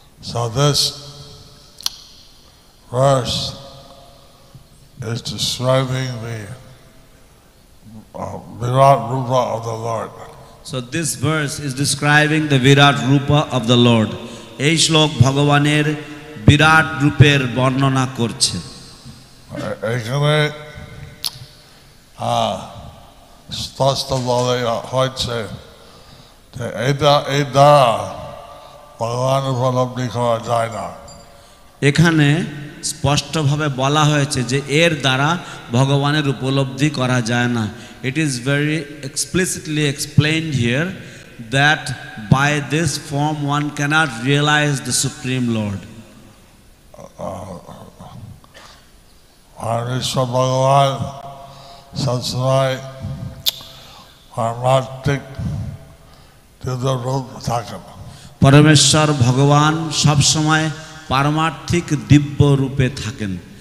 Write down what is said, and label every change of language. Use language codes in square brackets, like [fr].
[en] So this verse is describing the Virat Rupa of the Lord. So this verse is describing the Virat Rupa of the Lord. [bn] এই শ্লোক ভগবানের বিরাট রূপের বর্ণনা করছে। এখানে স্পষ্ট বলা হয়েছে যে এই দ্বারা ভগবান উপলব্ধি করা যায় না। এখানে স্পষ্টভাবে বলা হয়েছে যে এর দ্বারা ভগবানের উপলব্ধি করা যায় না। [en] It is very explicitly explained here that by this form one cannot realize the Supreme Lord. [bn] Parmeshwar Bhagavan সবসময় পারমার্থিক দিব্য রূপ থাকেন। পরমেশ্বর ভগবান সব সময় পারমার্থিক দিব্য রূপে থাকেন।